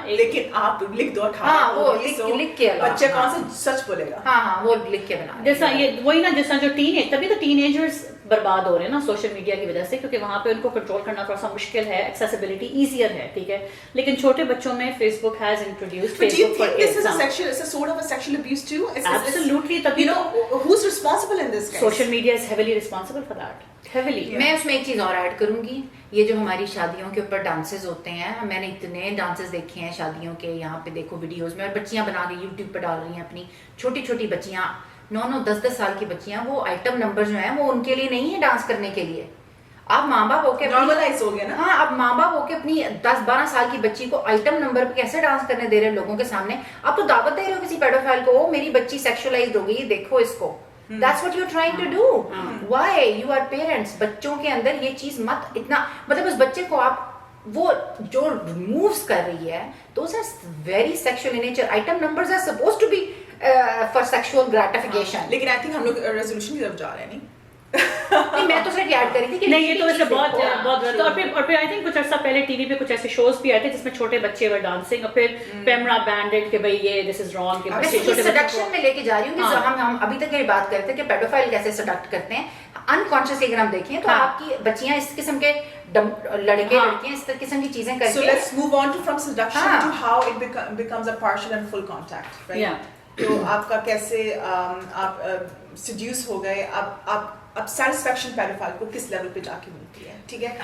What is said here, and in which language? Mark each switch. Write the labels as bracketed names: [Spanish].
[Urdu] لیکن آپ لکھ دو 18. ہاں وہ لکھ کے بچہ کون سا سچ بولے گا. ہاں وہ لکھ کے بنا. جیسا یہ وہی نا جیسا جو ٹین ایج, تبھی تو ٹین ایجرز برباد ہو رہے ہیں نا سوشل میڈیا کی وجہ سے, کیونکہ وہاں پہ ان کو کنٹرول کرنا تھوڑا سا مشکل ہے, ایکسیسیبلٹی ایزیئر ہے, ٹھیک ہے. لیکن چھوٹے بچوں میں [English] Facebook has introduced Facebook for It's a sort of a sexual abuse too. Absolutely, تبھی You know who's responsible in this case? Social media is heavily responsible for that, heavily. [Urdu] میں اس میں ایک چیز اور add کروں گی, یہ جو ہماری شادیوں کے اوپر ڈانسز ہوتے ہیں, میں نے اتنے ڈانسز دیکھے ہیں شادیوں کے, یہاں پہ دیکھو ویڈیوز میں, اور بچیاں بنا کے یوٹیوب پہ ڈال رہی ہیں اپنی چھوٹی چھوٹی بچیاں, 9-10 سال کی بچیاں, وہ آئٹم نمبر جو ہیں وہ ان کے لیے نہیں ہے ڈانس کرنے کے لیے. آپ ماں باپ ہو کے نارملائز ہو گیا نا. ہاں اب ماں باپ ہو کے اپنی 10-12 سال کی بچی کو آئٹم نمبر پہ کیسے ڈانس کرنے دے رہے ہیں لوگوں کے سامنے. آپ تو دعوت دے رہے ہو کسی پیڈوفائل کو, میری بچی سیکشولائزڈ ہو گئی, دیکھو اس کو. [English] That's what you're trying to do. Why? You are parents. [Urdu] بچوں کے اندر یہ چیز مت اتنا, مطلب اس بچے کو آپ وہ جو مووز کر رہی ہے, [English] those are very sexual in nature. Item numbers are supposed to be for sexual gratification. [Urdu] لیکن [English] I think [Urdu] ہم لوگ ریزولوشن کی طرف جا رہے ہیں. نہیں نہیں میں تو صرف یاد کری تھی کہ نہیں یہ تو ویسے بہت بہت, اور پھر آئی تھنک کچھ عرصہ پہلے ٹی وی پہ کچھ ایسے شوز بھی آئے تھے جس میں چھوٹے بچے ور ڈانسنگ, اور پھر پیمرا بینڈڈ کہ بھائی یہ [English] this is wrong, [Urdu] کہ بچے چھوٹے سیڈکشن میں لے کے جا رہی ہوں کہ ہم ابھی تک یہ بات کرتے ہیں کہ پیڈوفائل کیسے سیڈکٹ کرتے ہیں انکانشیسلی. اگر ہم دیکھیں تو آپ کی بچیاں اس قسم کے لڑکے لڑکیاں اس قسم کی چیزیں کر کے. [English] So let's move on from seduction to how it becomes a partial and full contact, right? [Urdu] تو آپ کا کیسے آپ سیڈیوس ہو گئے, اب سیٹسفیکشن پیڈوفائل کو کس لیول پہ جا کے ملتی ہے, ٹھیک ہے.